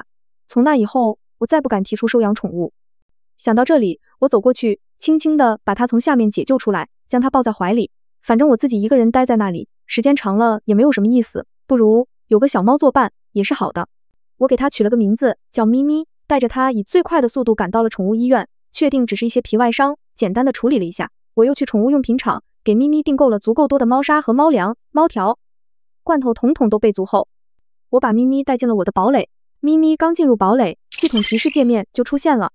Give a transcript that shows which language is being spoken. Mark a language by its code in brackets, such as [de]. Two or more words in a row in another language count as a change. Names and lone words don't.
[zh] 從那以後，我再不敢提出收養寵物。想到這裡，我走過去，輕輕地把它從下面解救出來，將它抱在懷裡。反正我自己一個人待在那裡，時間長了也沒有什麼意思，不如有個小貓作伴也是好的。我給它取了個名字叫咪咪，帶着它以最快的速度趕到了寵物醫院，確定只是一些皮外傷，簡單的處理了一下。我又去寵物用品廠給咪咪訂購了足夠多的貓砂和貓糧、貓條、罐頭，統統都備足後，我把咪咪帶進了我的堡壘。咪咪剛進入堡壘，系統提示界面就出現了。